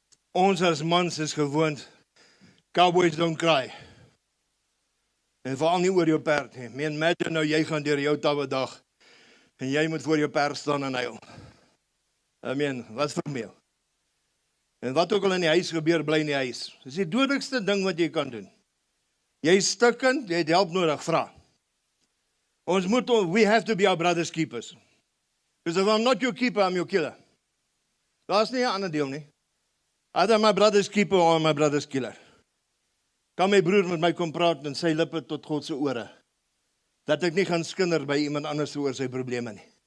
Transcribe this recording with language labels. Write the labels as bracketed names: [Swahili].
[Afrikaans] Ons as mans is gewoond, [English] cowboys don't cry. [Afrikaans] En veral nie oor jou perd nie. [English] Imagine [Afrikaans] nou jy gaan deur jou tawe dag en jy moet voor jou perd staan en huil. Wat vir my? En wat ook al in die huis gebeur, bly in die huis. Dis die dodelikste ding wat jy kan doen. Jy is stikkend, jy het help nodig, vra. [English] We have to be our brother's keepers. Because if I'm not your keeper, I'm your killer. [Afrikaans] Daar's nie 'n ander deel nie. [English] Either my brother's keeper or my brother's killer. [Afrikaans] Kan my broer met my kom praat en sy lippe tot God se ore. Dat ek nie gaan skinder by iemand anders oor sy probleme nie.